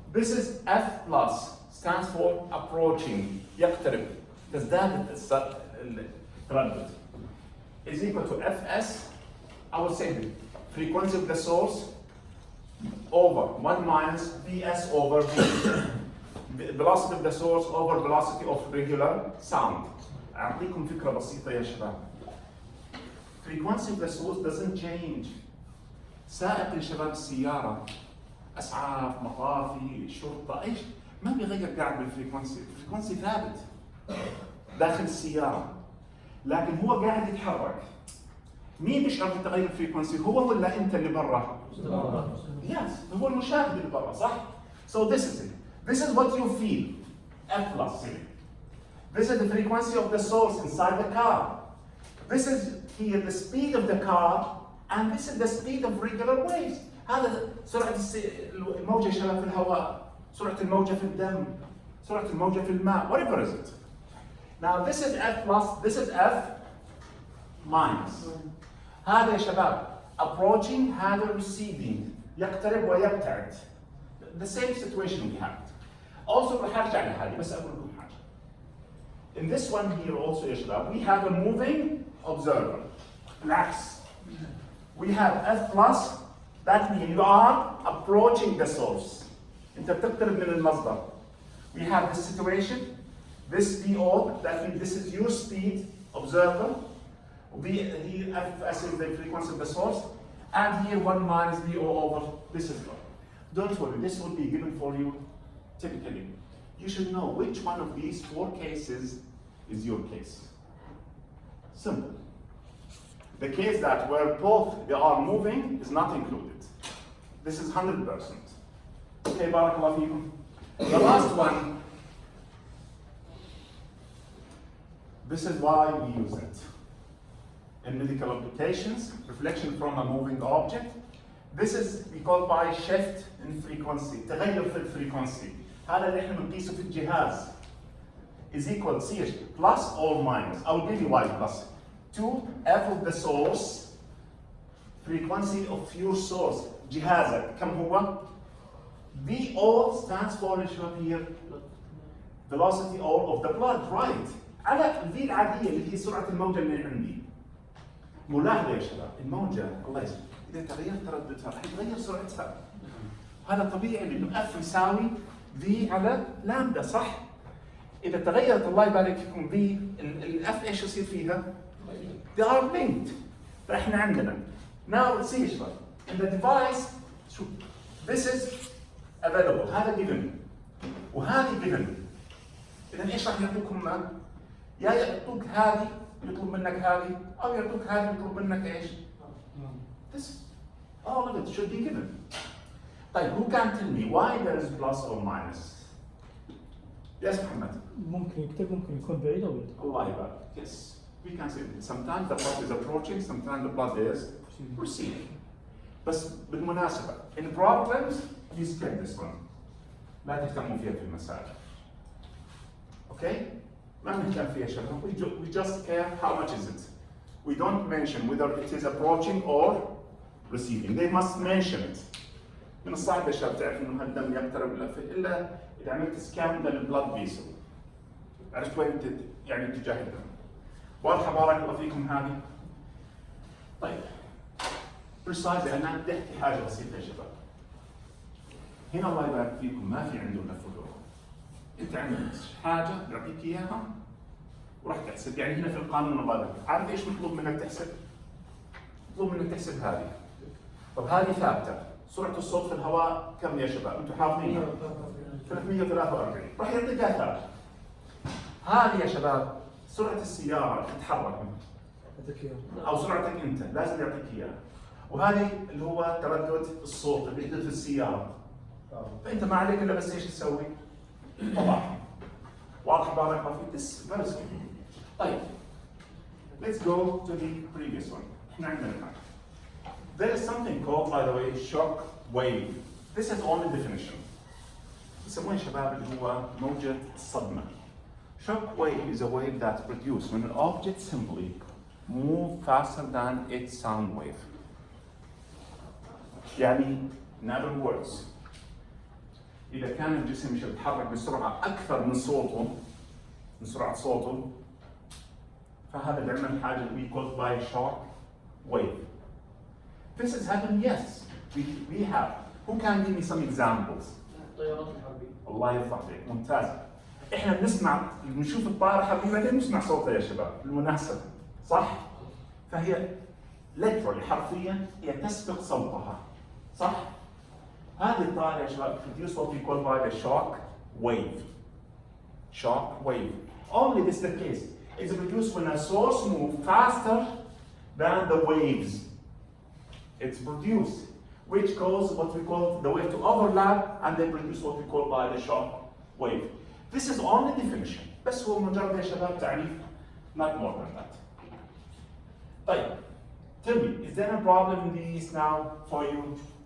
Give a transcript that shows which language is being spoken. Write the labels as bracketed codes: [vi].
[en] This is F plus, stands for approaching, [ar] يقترب, تزداد التردد. [en] Is equal to Fs, I will say the frequency of the source over 1 minus Vs over V. Velocity of the source over velocity of regular sound. [ar] أعطيكم فكرة بسيطة يا شباب. [en] Frequency of the source doesn't change. [ar] سائق يا شباب السيارة، أسعاف، مطافي، شرطة، إيش ما بيغير قاعد بالفريكونسي، الفريكونسي ثابت داخل السيارة. لكن هو قاعد يتحرك. مين بيشعر بتغير الفريكونسي؟ هو ولا أنت اللي برا؟ Yes, هو المشاهد اللي برا، صح؟ [en] So this is it. This is what you feel, F plus. This is the frequency of the source inside the car. This is here the speed of the car, and this is the speed of regular waves. [ar] هذا سرعة الموجة شباب في الهواء، سرعة الموجة في الدم، سرعة الموجة في الماء, [en] whatever is it. Now this is F plus, this is F minus. [ar] هذا يا شباب approaching, هذا receding, يقترب ويبتعد. [en] The same situation we have. [ar] Also هرجع لحالي بس أقول لكم حاجة. [en] In this one here also [ar] يا شباب, [en] we have a moving observer. [ar] العكس. [en] We have F plus, that means you are approaching the source. [ar] أنت بتقترب من المصدر. [en] We have this situation, this VO, that means this is your speed observer. Here Fs is the frequency of the source, and here 1 minus VO over this is one. Don't worry, this will be given for you typically. You should know which one of these 4 cases is your case. Simple. The case that where both they are moving is not included. This is 100%. Okay, [ar] barakallahu feekum. [en] The last one, this is why we use it. In medical applications, reflection from a moving object, This is called by shift in frequency. [ar] تغير في الفريكونسي. هذا اللي احنا بنقيسه في الجهاز. [en] Is equal to plus or minus. I will give you why plus. To f of the source, frequency of your source. [ar] جهازك كم هو؟ [en] VO stands for here velocity of the blood, right? [ar] على V العادية اللي هي سرعة الموجة اللي عندي. ملاحظة يا شباب، الموجة الله يسلمك إذا تغير ترددها راح يتغير سرعتها. هذا طبيعي لأنه F يساوي V على لامدا صح؟ إذا تغيرت الله يبارك فيكم V الأف إيش يصير فيها؟ [en] They are linked. [ar] فإحنا عندنا. [en] Now let's see شباب. In the device, this is available. [ar] هذا given. وهذه given. إذا إيش راح يعطوكم ما؟ يا يعطوك هذه يطلب منك هذه أو يعطوك هذه يطلب منك إيش؟ [en] This all of it should be given. طيب who can tell me why there is plus or minus? Yes, محمد. [ar] ممكن يكتب ممكن يكون بعيد أو بعيد. الله يبارك. [en] Yes, we can say that. Sometimes the blood is approaching, sometimes the blood is receding. [ar] بس بالمناسبة [en] in problems you skip this one. [ar] لا تهتموا فيها في المسائل. Okay? ما نهتم فيها شباب. [en] We just care how much is it. We don't mention whether it is approaching or receiving. They must mention it. [ar] من الصعب يا شباب تعرف انه هالدم يقترب الا اذا عملت سكان للبلاد فيسل. عرفت وين يعني اتجاه الدم. واضحه بارك الله فيكم هذه؟ طيب. بريسايزلي انا بدي احكي حاجه بسيطه يا شباب. هنا الله يبارك فيكم ما في عنده لف ودوران. انت عندك حاجه بيعطيك اياها وراح تحسب، يعني هنا في القانون الله يبارك، عارف ايش مطلوب منك تحسب؟ مطلوب منك تحسب هذه. طب هذه ثابته، سرعه الصوت في الهواء كم يا شباب؟ انتم حافظينها؟ 343 راح يعطيك ثابته. هذه يا شباب سرعه السياره تتحرك او سرعتك انت لازم يعطيك اياها. وهذه اللي هو تردد الصوت اللي يحدث في السياره. فانت ما عليك الا بس ايش تسوي؟ طبعا. واضح بارك الله فيك؟ [en] This very simple. [ar] طيب. [en] Let's go to the previous one. [ar] احنا عندنا الآن. [en] There is something called, by the way, shock wave. This is only definition. [ar] يسمونه شباب اللي هو موجة الصدمة. [en] Shock wave is a wave that's produced when an object simply moves faster than its sound wave. [ar] يعني [en] in other words [ar] إذا كان الجسم يتحرك بسرعة أكثر من صوته، من سرعة صوته، فهذا بيعمل حاجة [en] we call by shock wave. This has happened, yes. We have. Who can give me some examples? [ar] الطيارات الحربية. الله يرضى عليك، ممتاز. احنا بنشوف الطائرة الحربية بعدين نسمع صوتها يا شباب، بالمناسبة، صح؟ فهي [en] literally [ar] حرفيا هي تسبق صوتها، صح؟ هذه الطائرة يا شباب [en] produce what we call by the shock wave. Shock wave. Only this is the case. It's produced when a source moves faster than the waves. It's produced, which causes what we call the wave to overlap, and they produce what we call by the shock wave. This is only definition. [ar] بس هو مجرد يا شباب تعريف, [en] not more than that. طيب, tell me, is there a problem in these now for you?